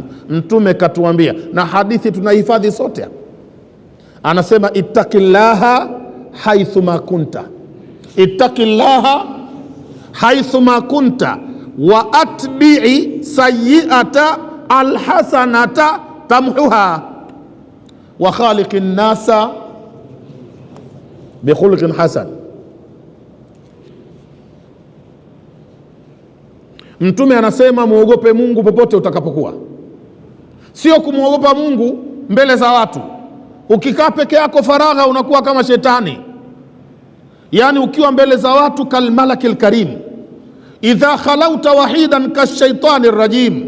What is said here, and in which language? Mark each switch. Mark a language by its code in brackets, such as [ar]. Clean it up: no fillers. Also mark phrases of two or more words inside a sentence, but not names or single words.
[sw] Mtume katuambia, na hadithi tunahifadhi sote, anasema [ar] اتق الله حيثما كنت اتق الله حيثما كنت وأتبع السيئة الحسنة تمحها وخالق الناس بخلق حسن. [sw] Mtume anasema muogope Mungu popote utakapokuwa, sio kumwogopa Mungu mbele za watu. Ukikaa peke yako faragha unakuwa kama shetani. Yani ukiwa mbele za watu [ar] كالملك الكريم إذا خلوت وحدك كالشيطان الرجيم.